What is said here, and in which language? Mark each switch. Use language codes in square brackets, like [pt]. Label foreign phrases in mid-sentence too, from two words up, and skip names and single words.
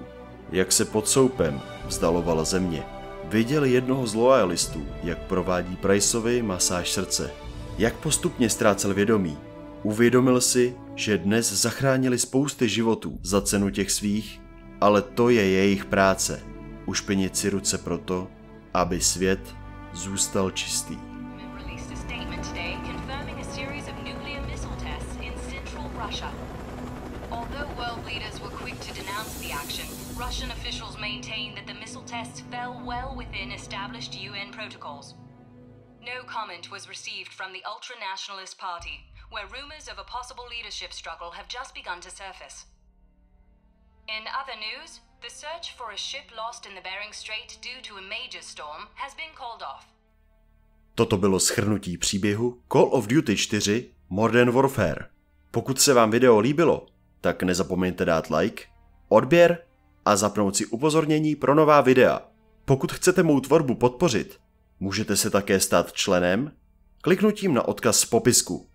[cs] Jak se pod Soapem vzdalovala země, viděl jednoho z loajalistů, jak provádí Priceovi masáž srdce. Jak postupně ztrácel vědomí, Uvědomil si, že dnes zachránili spousty životů za cenu těch svých, ale to je jejich práce. Ušpinit si ruce proto, aby svět zůstal čistý. [en] Released a statement today confirming a series of nuclear missile tests in central Russia. Although world leaders were quick to denounce the action, Russian officials maintain that the missile tests fell well within established UN protocols. No comment was received from the ultra-nationalist party, where rumors of a possible leadership struggle have just begun to surface. In other news, the search for a ship lost in the Bering Strait due to a major storm has been called off. [cs] Toto bylo shrnutí příběhu Call of Duty 4 Modern Warfare. Pokud se vám video líbilo, tak nezapomeňte dát like, odběr a zapnout si upozornění pro nová videa. Pokud chcete mou tvorbu podpořit, můžete se také stát členem kliknutím na odkaz z popisku.